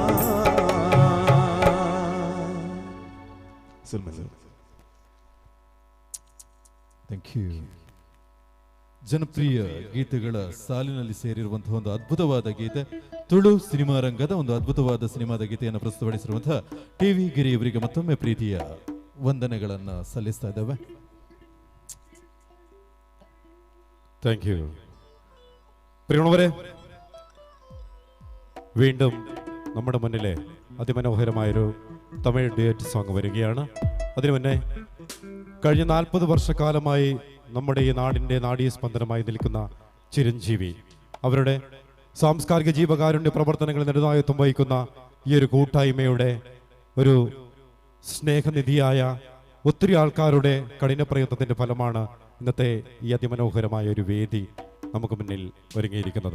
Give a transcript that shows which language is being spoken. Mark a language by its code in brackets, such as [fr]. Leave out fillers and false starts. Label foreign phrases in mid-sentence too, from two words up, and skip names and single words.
[en] Thank you. [kn] ಜನಪ್ರಿಯ ಗೀತೆಗಳ ಸಾಲಿನಲ್ಲಿ ಸೇರಿರುವಂತಹ ಒಂದು ಅದ್ಭುತವಾದ ಗೀತೆ, ತುಳು ಸಿನಿಮಾ ರಂಗದ ಒಂದು ಅದ್ಭುತವಾದ ಸಿನಿಮಾದ ಗೀತೆಯನ್ನು ಪ್ರಸ್ತುತಪಡಿಸಿರುವಂತಹ ಟಿವಿ ಗಿರಿ ಇವರಿಗೆ ಮತ್ತೊಮ್ಮೆ ಪ್ರೀತಿಯ ವಂದನೆಗಳನ್ನು ಸಲ್ಲಿಸ್ತಾ ಇದ್ದೇವೆ. [en] Thank you. [ml] പ്രിയമുള്ളവരെ, വീണ്ടും നമ്മുടെ മുന്നിലെ അതിമനോഹരമായൊരു തമിഴ് [en] duet song [ml] വരികയാണ്. അതിനു മുന്നേ കഴിഞ്ഞ 40 വർഷക്കാലമായി നമ്മുടെ ഈ നാടിൻ്റെ നാഡീസ്പന്ദനമായി നിൽക്കുന്ന ചിരഞ്ജീവി, അവരുടെ സാംസ്കാരിക ജീവകാരുണ്യ പ്രവർത്തനങ്ങൾ നെടുനായത്വം വഹിക്കുന്ന ഈ ഒരു കൂട്ടായ്മയുടെ ഒരു സ്നേഹനിധിയായ ഒത്തിരി ആൾക്കാരുടെ കഠിന പ്രയത്നത്തിൻ്റെ ഫലമാണ് ഇന്നത്തെ ഈ അതിമനോഹരമായ ഒരു വേദി നമുക്ക് മുന്നിൽ ഒരുങ്ങിയിരിക്കുന്നത്.